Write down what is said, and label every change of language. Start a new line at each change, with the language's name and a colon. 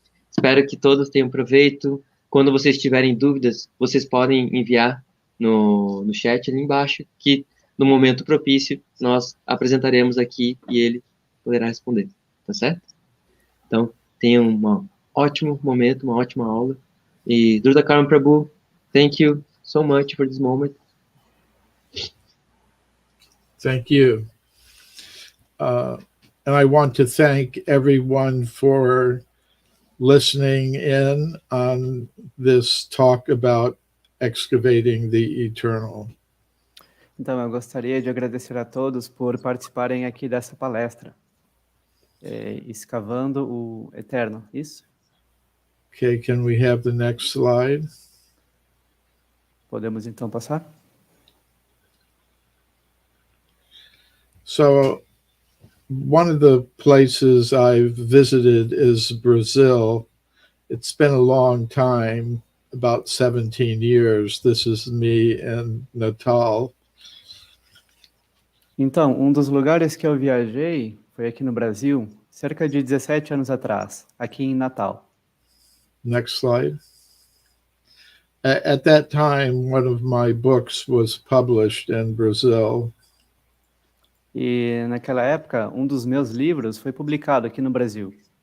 Portuguese: Espero que todos tenham proveito. Quando vocês tiverem dúvidas, vocês podem enviar no chat ali embaixo, que no momento propício nós apresentaremos aqui e ele poderá responder, tá certo? Então, tenham um ótimo momento, uma ótima aula.
English: E Dhruta Karma Prabhu, thank you so much for this moment. Thank you. And I want to thank everyone for listening in on this talk about excavating the eternal.
Portuguese: Então, eu gostaria de agradecer a todos por participarem aqui dessa palestra, Escavando o Eterno, isso?
English: Okay, can we have the next slide?
Portuguese: Podemos então passar?
English: So, one of the places I've visited is Brazil. It's been a long time, about 17 years. This is me in Natal.
Portuguese: Então, um dos lugares que eu viajei foi aqui no Brasil, cerca de 17 anos atrás, aqui em Natal.
English: Next slide. At that time, one of my books was published in Brazil.
Portuguese: E naquela época, um dos meus livros foi publicado aqui no Brasil.